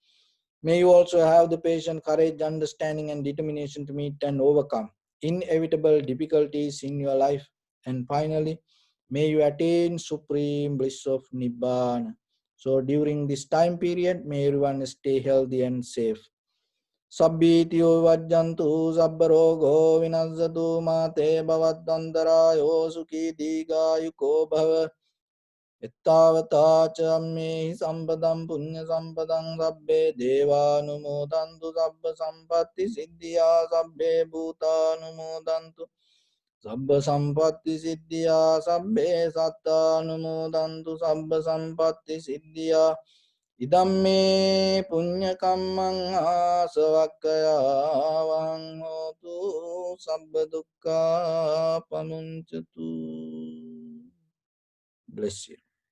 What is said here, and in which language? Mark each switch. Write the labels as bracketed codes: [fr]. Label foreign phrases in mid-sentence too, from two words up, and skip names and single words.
[en] May you also have the patience, courage, understanding, and determination to meet and overcome inevitable difficulties in your life. And finally, may you attain supreme bliss of Nibbana. So during this time period, may everyone stay healthy and safe. [pi] Sabbitiyo vajjantu sabbarogo vinazatu mate bhavaddantarayo sukhi digayuko bhava. Ittavata ca ammehi sampadam punya sampadam sabbe devanumodantu sabba sampatti siddhya sabbe bhuta numodantu Sabba sampatti siddhya, sabbe satta anumodantu, sabba sampatti siddhya. Idamme punya kammang asavakkaya vahang hotu, sabba dukkha pamuncatu. [en] Bless you.